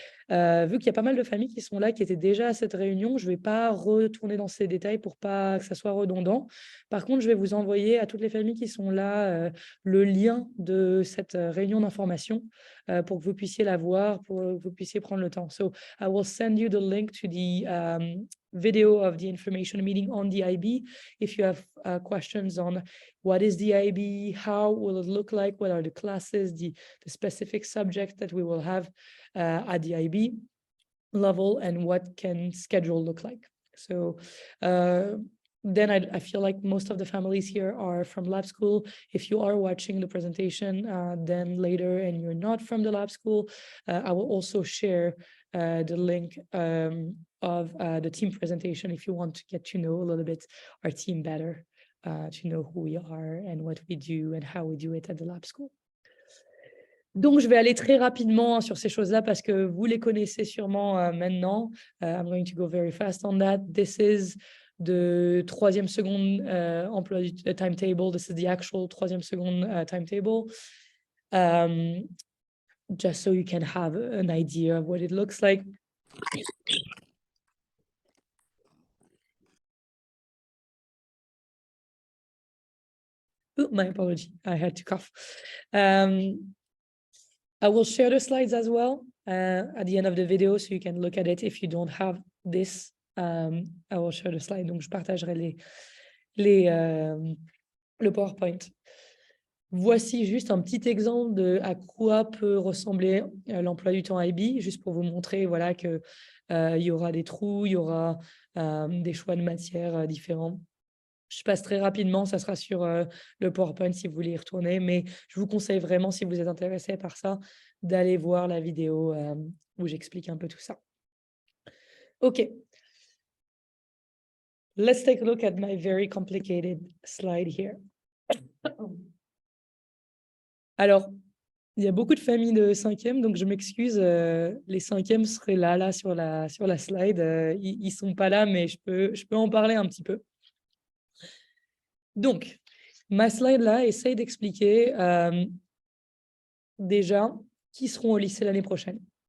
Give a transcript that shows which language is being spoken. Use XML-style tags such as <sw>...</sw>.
<fr>Vu qu'il y a pas mal de familles qui sont là, qui étaient déjà à cette réunion, je ne vais pas retourner dans ces détails pour pas que ça soit redondant. Par contre, je vais vous envoyer à toutes les familles qui sont là le lien de cette réunion d'information pour que vous puissiez la voir, pour que vous puissiez prendre le temps.</fr> <en>So I will send you the link to the video of the information meeting on the IB. If you have questions on what is the IB, how will it look like, what are the classes, the specific subject that we will have at the IB level, and what can schedule look like. So then I feel like most of the families here are from lab school. If you are watching the presentation then later and you're not from the lab school, I will also share the link of the team presentation if you want to get to know a little bit our team better, to know who we are and what we do and how we do it at the lab school.</en> <fr>Donc, je vais aller très rapidement sur ces choses-là parce que vous les connaissez sûrement maintenant.</fr> <en>I'm going to go very fast on that. This is the troisième seconde</en> <fr>emploi du</fr> <en>timetable. This is the actual troisième seconde timetable. Just so you can have an idea of what it looks like. Oh, my apology, I had to cough. I will share the slides as well at the end of the video so you can look at it if you don't have this. I will share the slide.</en> <fr>Donc, je partagerai le PowerPoint. Voici juste un petit exemple de à quoi peut ressembler l'emploi du temps IB, juste pour vous montrer voilà, qu'il y aura des trous, il y aura des choix de matières différents. Je passe très rapidement, ça sera sur le PowerPoint si vous voulez y retourner, mais je vous conseille vraiment, si vous êtes intéressé par ça, d'aller voir la vidéo où j'explique un peu tout ça.</fr> <en>OK. Let's take a look at my very complicated slide here.</en> <fr>Alors, il y a beaucoup de familles de cinquième, donc je m'excuse, les cinquièmes seraient là sur la slide. Ils sont pas là, mais je peux en parler un petit peu. Donc, ma slide là essaye d'expliquer déjà qui seront au lycée l'année prochaine.</fr>